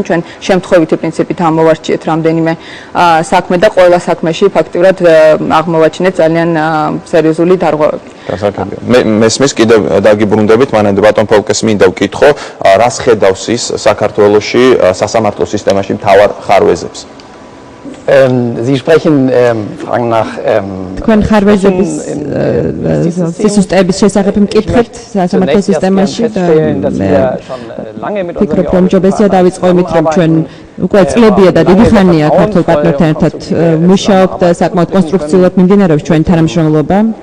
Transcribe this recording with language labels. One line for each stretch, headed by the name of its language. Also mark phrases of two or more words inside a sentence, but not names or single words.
Georgian: ჩვენ შემთხვევითი პრინციპით ამოვარჩიეთ რამდენიმე საქმე და ყველა საქმეში ფაქტურად აღმოვაჩინეთ ძალიან სერიოზული დარღვევები. მესმის კიდევ დაგიბრუნდებით, მანამდე ბატონ ფოლკეს მინდა ვკითხო, რას ხედავს ის საქართველოში სასამართლო სისტემაში მთავარ ხარვეზებს?
German: Sie sprechen, fragen nach
Georgian: თქვენ ხარვეზების სისტემის შესახებ მკითხებთ სასამართლო სისტემაში და ვფიქრობ, რომ ჯობესია დავიწყო იმით, რომ ჩვენ უკვე წლებია და დიდი ხანია ქართულ პარტნიორთან ერთად მუშაობთ და საკმაოდ კონსტრუქციულად მიმდინარეობს ჩვენი თანამშრომლობა.